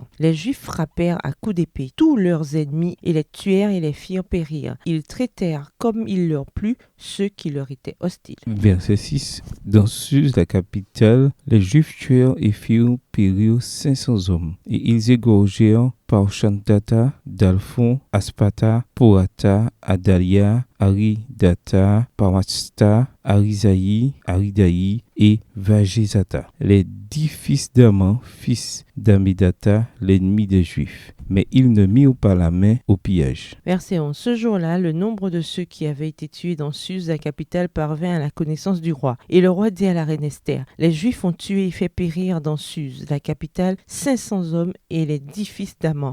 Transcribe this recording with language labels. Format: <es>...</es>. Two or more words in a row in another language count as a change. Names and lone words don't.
<fr>Les Juifs frappèrent à coups d'épée tous leurs ennemis et les tuèrent et les firent périr. Ils traitèrent comme il leur plut ceux qui leur étaient hostiles. Verset 6. Dans Suse, la capitale, les Juifs tuèrent et firent périr 500 hommes. Et ils égorgèrent Parchandata, Dalphon, Aspata, Porata, Adalia, Aridata, Parasta, Arisaï, Aridaï et Vagezata, les 10 fils d'Aman, fils d'Amidata, l'ennemi des Juifs. Mais ils ne mirent pas la main au pillage. Verset 11. Ce jour-là, le nombre de ceux qui avaient été tués dans Suse, la capitale, parvint à la connaissance du roi. Et le roi dit à la reine Esther, les Juifs ont tué et fait périr dans Suse, la capitale, 500 hommes et les 10 fils d'Aman.</fr>